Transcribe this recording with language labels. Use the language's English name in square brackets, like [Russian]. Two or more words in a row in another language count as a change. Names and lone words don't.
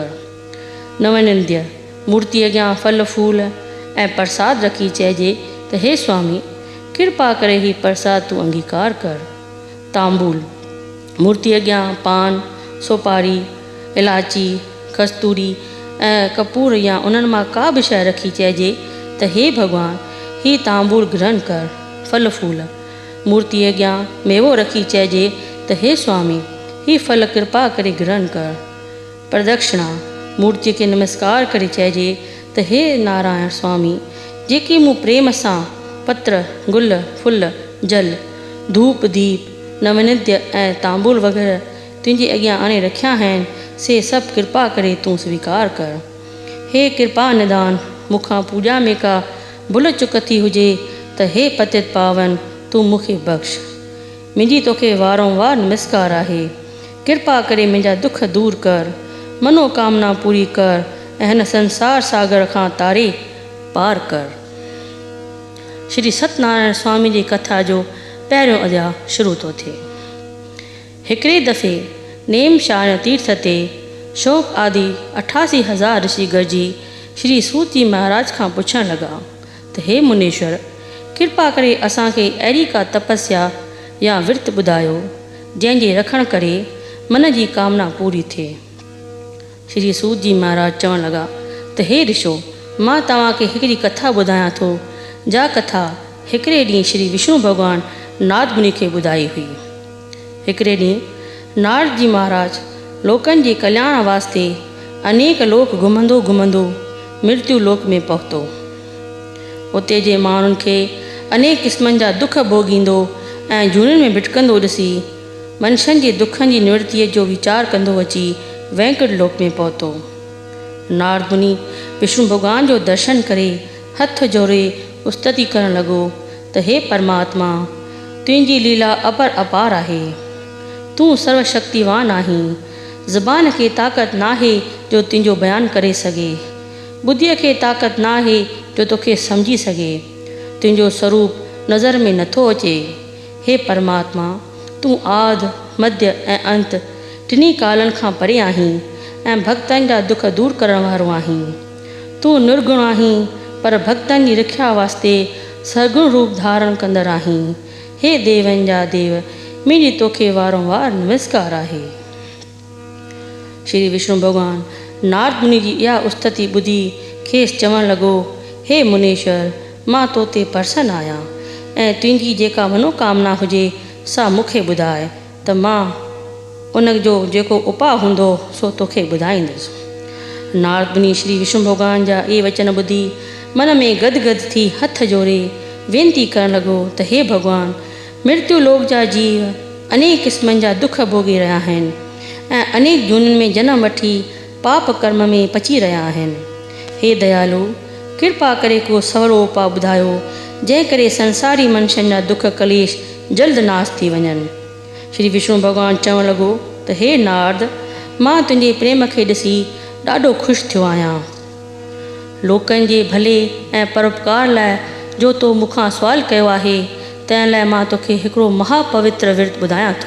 [Sindhi] नवनिंद्य मूर्ति अॻियां फल फूल ऐं प्रसाद रखी चइजे त हे स्वामी, कृपा करे ही प्रसाद तूं अंगीकार कर। तांबूल मूर्ति अॻियां पान, सोपारी, इलाची, कस्तूरी ऐं कपूर या उन्हनि मां का बि शइ रखी चइजे त हे भॻवान, ही तांबूल ग्रहण कर। फल फूल मूर्ति अॻियां मेवो रखी चइजे त हे स्वामी, ही फल कृपा करे ग्रहण कर। प्रदक्षिणा मूर्ति खे नमस्कार करे चइजे त हे नारायण स्वामी, जेके मूं प्रेम सां पत्र, गुल, फुल, जल, धूप, दीप, नवनिध्य ऐं तांबूल वग़ैरह तुंहिंजे अॻियां आणे रखिया आहिनि, से सभु कृपा करे तूं स्वीकार कर। हे कृपा निदान, मूंखां पूॼा में का भुल चुक थी हुजे त हे पतित पावन, तूं मूंखे बख़्श। मुंहिंजी तोखे वारंवार नमस्कार आहे। कृपा करे मुंहिंजा दुख दूर कर, मनोकामना पूरी कर ऐं हिन संसार सागर खां तारे पार कर। श्री सत्यनारायण स्वामी जी कथा जो पहिरियों अध्याय शुरू थो थिए। हिकिड़े दफ़े नेमशाण तीर्थ ते शौक़ आदि 88,000 ऋषि गॾिजी श्री सूत जी महाराज खां पुछण लॻा त हे मुनीश्वर, कृपा करे असांखे अहिड़ी का तपस्या या विर्त ॿुधायो जंहिंजे रखण करे मन जी कामना पूरी थिए। श्री सूत जी महाराज चवण लॻा त हे ऋषो, मां तव्हांखे हिकिड़ी कथा ॿुधायां थो, जा कथा हिकिड़े ॾींहुं श्री विष्णु भॻवान नारद मुनि खे ॿुधाई हुई। हिकिड़े ॾींहुं नारद जी महाराज लोकनि जे कल्याण वास्ते अनेक लोक घुमंदो घुमंदो मृत्यु लोक में पहुतो। उते जे माण्हुनि खे अनेक क़िस्मनि जा दुख भोगींदो ऐं जूननि में भिटकंदो ॾिसी मनुष्यनि जे दुखनि जी निवृत्तीअ जो वीचार कंदो अची वैकुंठ लोक में पहुतो। नारद मुनि विष्णु भॻवान जो दर्शन करे हथ जोड़े स्तुति करण लॻो त हे परमात्मा, तुंहिंजी लीला अपर अपार आहे। तूं सर्वशक्तिवान आहीं। ज़बान खे ताक़त नाहे जो तुंहिंजो बयानु करे सघे, ॿुद्धीअ खे ताक़त नाहे जो तोखे सम्झी सघे, तुंहिंजो स्वरूप नज़र में नथो अचे। हे परमात्मा, तूं आदि, मध्य ऐं अंत टिनी कालनि खां परे आहीं ऐं भक्तनि जा दुख दूर करण वारो आहीं। तूं निर्गुण आहीं पर भक्तनि जी रक्षा वास्ते सरगुण रूप धारण कंदड़ आहीं। हे देवनि जा देव, मुंहिंजी तोखे वारंवार नमस्कार आहे। श्री विष्णु भॻवान नारद मुनि जी इहा स्तुति ॿुधी खेसि चवणु लॻो, हे मुनीश्वर, मां तो ते प्रसन्न आहियां ऐं तुंहिंजी जेका मनोकामना हुजे सा मूंखे ॿुधाए त मां उन जो जेको उपाउ हूंदो सो तोखे ॿुधाईंदुसि। नारद मुनि श्री विष्णु भॻवान जा इहे वचन ॿुधी मन में गदगद थी हथ जोड़े वेनती करण लॻो त हे भॻवान, मृत्यु लोक जा जीव अनेक क़िस्मनि जा दुख भोगी रहिया आहिनि ऐं अनेक जूननि में जनम वठी पाप कर्म में पची रहिया आहिनि। हे दयालु, कृपा करे को सवलो उपाउ ॿुधायो जंहिं करे संसारी मनुष्यनि जा दुख कलेश जल्द नाश थी वञनि। श्री विष्णु भॻवान चवणु लॻो त हे नारद, मां तुंहिंजे प्रेम खे ॾिसी ॾाढो ख़ुशि थियो आहियां। लोकनि जे भले ऐं परोपकार लाइ जो तो मूंखां सुवालु कयो आहे, तंहिं लाइ मां तोखे हिकिड़ो महापवित्र विर्त ॿुधायां थो।